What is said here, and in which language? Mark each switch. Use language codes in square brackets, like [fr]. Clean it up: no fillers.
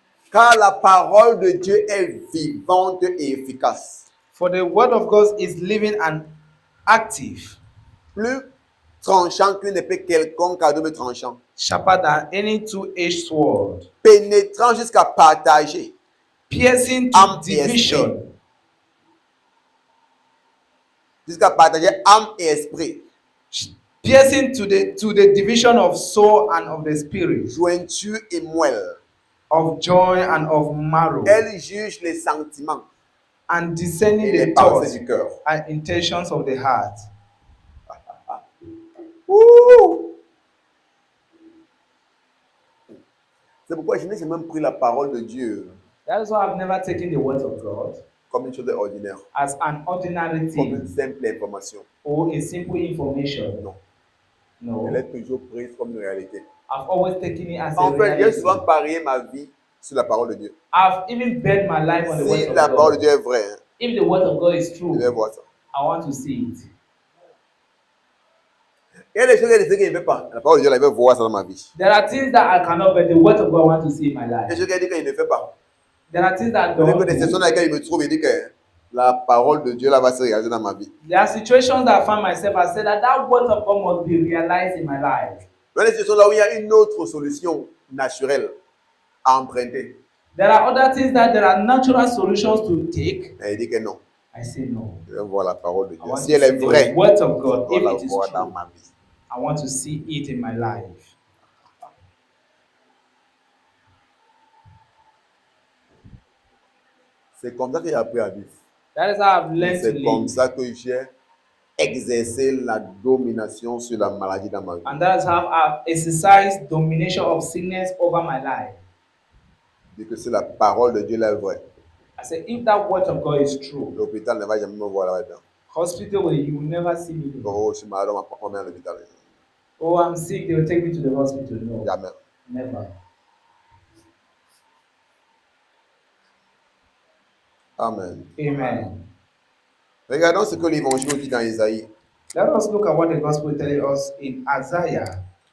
[fr] Car la parole de Dieu est vivante et efficace. [en] For the word of God is living and active, [fr] Plus tranchant qu'une épée quelconque à double tranchant. [en] sharper than any two-edged sword, [fr] Pénétrant jusqu'à partager. [en] piercing to [fr] Âme et [en] division, [fr] Jusqu'à partager âme et esprit. [en] piercing to the division of soul and of the spirit, [fr] Jointure et moelle. [en] of joy and of marrow, [fr] Elle juge les sentiments [en] and discerning [fr] et les [en] the [fr] pensées [en] thoughts [fr] du cœur. [en] and intentions of the heart. Ouh! [fr] C'est pourquoi je n'ai jamais pris la parole de Dieu [en] That is why I've never taken the words of God [fr] comme une chose ordinaire, [en] as an ordinary [fr] comme [en] thing [fr] une simple information. [en] or a simple information. [fr] Non. [en] No, [fr] Elle est toujours prise comme une réalité. [en] I've always taken it as a [fr] En fait, j'ai [en] reality. [fr] souvent parié ma vie sur la parole de Dieu. [en] I've even bet my life on the [fr] Si [en] word of [fr] la parole de [en] God. [fr] Dieu est vraie, hein, [en] If the word of God is [fr] je [en] true, [fr] vais voir ça. [en] I want to see it. [fr] Il y a des choses qu'elle ne veut pas. La parole de Dieu, elle veut voir ça dans ma vie. [en] There are things that I cannot, but the word of God I want to see in my [fr] Il y a [en] life. [fr] des choses qu'elle dit qu'elle ne fait pas. [en] There are things that I [fr] Il y a [en] don't [fr] des situations [en] do. [fr] dans lesquelles il me trouve et dit que la parole de Dieu là va se réaliser dans ma vie. [en] There are situations that I find myself, I said that word of God must be realized in my life. [fr] Il y a des situations là où il y a une autre solution naturelle à emprunter. [en] There are other things that there are natural solutions to take. [fr] Et il dit que non. [en] I say no. [fr] Je vais voir la parole de [en] I [fr] Dieu. [en] want [fr] Si [en] to [fr] elle [en] see [fr] est vraie, [en] the word of [fr] je [en] God. [fr] dois [en] If [fr] la [en] it is [fr] voir dans [en] true, [fr] ma vie. [en] I want to see it in my life. [fr] C'est comme ça que j'ai appris à vivre. [en] That is how I've [fr] Et [en] learned to [fr] c'est comme [en] live. [fr] ça que j'ai exercé la domination sur la maladie dans ma vie. [en] And that's how I've exercised domination of sickness over my life. [fr] Dès que c'est la parole de Dieu là est vraie, [en] I said, if that word of God is true, [fr] l'hôpital ne va jamais me voir là-dedans. [en] hospital you will never see me there. [fr] Oh, je suis malade, on m'emmène à l'hôpital. [en] Oh, I'm sick, they will take me to the hospital. No, [fr] Jamais. [en] never. Amen. Amen. [fr] Regardons ce que l'évangile dit dans Isaïe. [en] Let us look at what the gospel tells us in Isaiah.